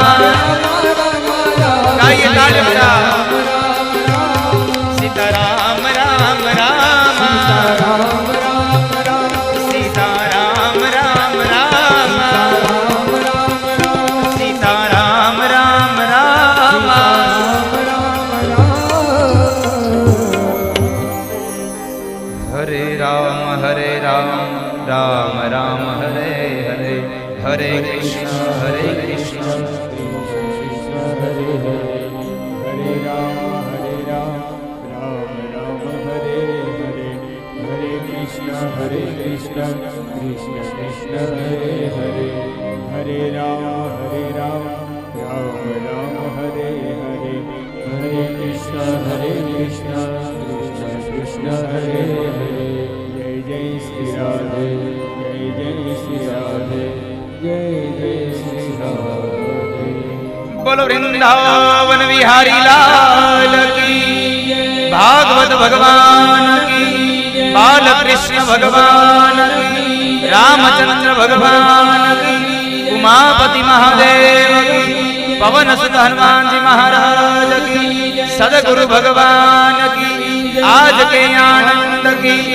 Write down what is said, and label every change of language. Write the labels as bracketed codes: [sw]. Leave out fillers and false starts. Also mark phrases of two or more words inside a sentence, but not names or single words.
[gu] ગાઈએ [hi] તાળી બજા [gu] સીતા રામ રામ રામ સીતા રામ રામ રામ સીતા રામ રામ રામ હરે રામ રામ રામ હરે હરે હરે કૃષ્ણ [sa] Hare Krishna, Krishna Krishna Hare Hare, Hare Rama, Ram Ram Hare Hare, Hare Krishna, Krishna Krishna Hare Hare. [hi] Jai Jai Shri Radhe, Jai Jai Shri Radhe, Jai Jai Shri Radhe. बोलो वृंदावन विहारी लाल की, भागवत भगवान की, बालकृष्ण भगवान की, रामचंद्र भगवान की, उमापति महादेव की, पवन सुत हनुमानजी महाराज की, सदगुरु भगवान की, आज के आनंद की.